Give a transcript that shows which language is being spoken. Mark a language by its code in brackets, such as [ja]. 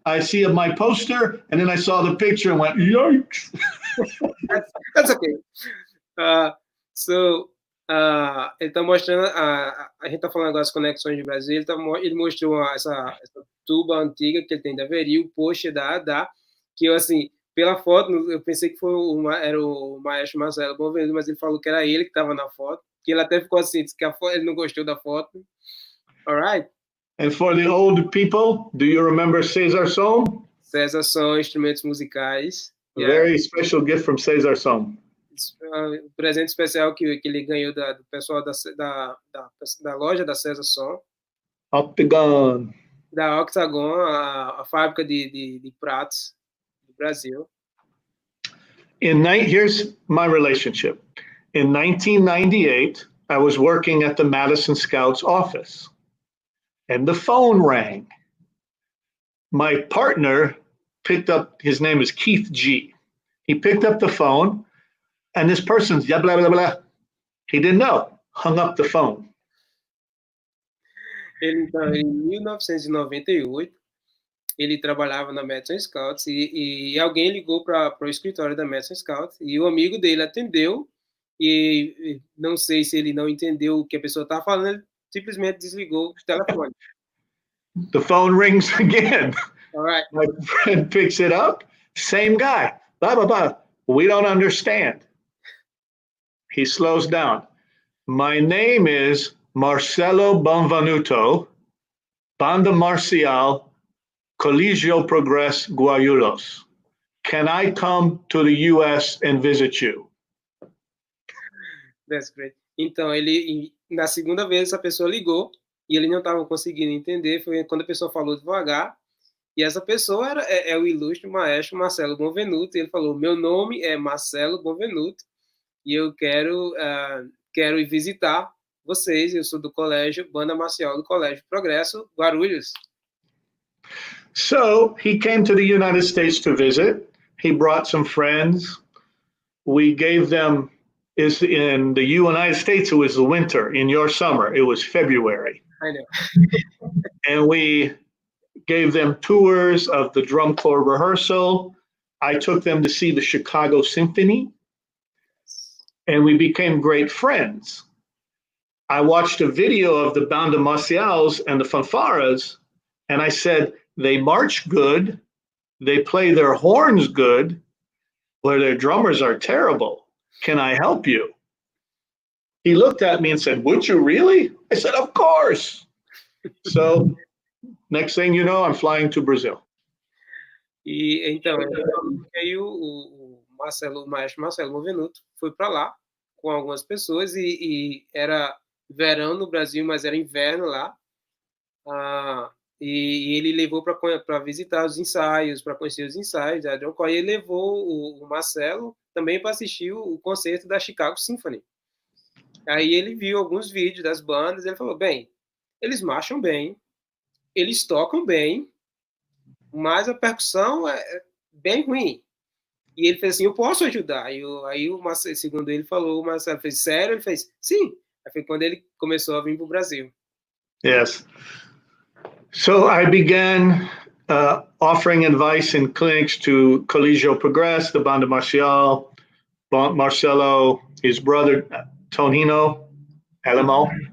[en] I see my poster, and then I saw the picture and went, yikes. That's okay. [pt] Uh, so, ele está mostrando, a gente está falando agora das conexões de Brasil, ele mostrou essa tuba antiga que ele tem da Veri, o post da ADA, que eu, assim, pela foto, eu pensei que era o maestro Marcelo Bonvenuto, mas ele falou que era ele que estava na foto, que ele até ficou assim, disse que ele não gostou da foto. [en] All right. And for the old people, do you remember Cesar Som? [pt] César são instrumentos musicais. [en] A very special gift from Cesar Som. [pt] O presente especial que ele ganhou do pessoal da loja da César Som. [en] Octagon. [pt] Da Octagon, a fábrica de pratos do Brasil. [en] Here's my relationship. In 1998, I was working at the Madison Scouts office, and the phone rang. My partner picked up, his name is Keith G. He picked up the phone, and this person's blah, blah, blah, blah. He didn't know, hung up the phone. [pt] Então, em 1998, ele trabalhava na Madison Scouts e alguém ligou para o escritório da Madison Scouts e o amigo dele atendeu e não sei se ele não entendeu o que a pessoa estava falando, ele simplesmente desligou o telefone. [en] The phone rings again. All right. My friend picks it up. Same guy. Blah, blah, blah. We don't understand. He slows down. My name is Marcelo Bonvenuto, Banda Marcial, Colegio Progress Guarulhos. Can I come to the US and visit you? That's great. [pt] Então, na segunda vez, essa pessoa ligou e ele não estava conseguindo entender. Foi quando a pessoa falou devagar. E essa pessoa é o ilustre maestro Marcelo Bonvenuto. E ele falou: meu nome é Marcelo Bonvenuto e eu quero ir visitar vocês. Eu sou do colégio Banda Marcial do Colégio Progresso Guarulhos. [en] So he came to the United States to visit. He brought some friends. We gave them, in the United States, it was the winter. In your summer, it was February. I know. And we gave them tours of the drum corps rehearsal. I took them to see the Chicago Symphony, and we became great friends. I watched a video of the Banda Marcials and the fanfaras, and I said, they march good, they play their horns good, but their drummers are terrible. Can I help you? He looked at me and said, would you really? I said, of course. So next thing you know, I'm flying to Brazil. [pt] E então, aí o maestro Marcelo Bonvenuto foi para lá com algumas pessoas e era verão no Brasil, mas era inverno lá. E ele levou para visitar os ensaios, para conhecer os ensaios da John Coy. Ele levou o Marcelo também para assistir o concerto da Chicago Symphony. Aí ele viu alguns vídeos das bandas e ele falou, bem, eles marcham bem, eles tocam bem, mas a percussão é bem ruim. E ele fez assim, eu posso ajudar. Aí o Marcelo, segundo ele falou, o Marcelo fez, sério? Ele fez, sim. Aí foi quando ele começou a vir para o Brasil. [en] Yes. So I began offering advice in clinics to Colegio Progress, the Banda Marcial, Marcelo, his brother, Tonino, Alamo.